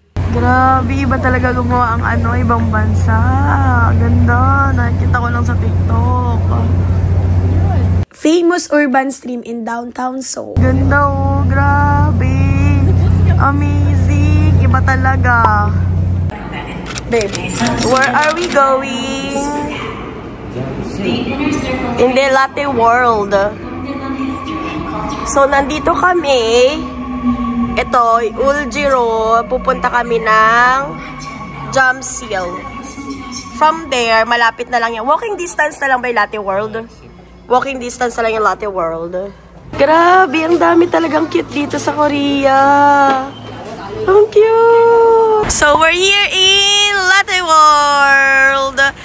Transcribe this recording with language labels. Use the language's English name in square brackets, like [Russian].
[Filipino] Grabe, iba talaga gumawa ang ibang bansa. Ganda, nakikita ko lang sa TikTok. [English] Famous urban stream in downtown Seoul. [Filipino] Ganda oh, grabe. Amazing, iba talaga. [English] Babe, where are we going? In the Latte World. So, [Filipino] nandito kami. Ito, Uljiro. Pupunta kami ng Jamsil. [English] From there, [Filipino] malapit na lang yan. Walking distance na lang ba yung Latte World? Walking distance na lang yung Latte World. Grabe, ang dami talagang cute dito sa Korea. Ang cute! [English] So, we're here in Latte World.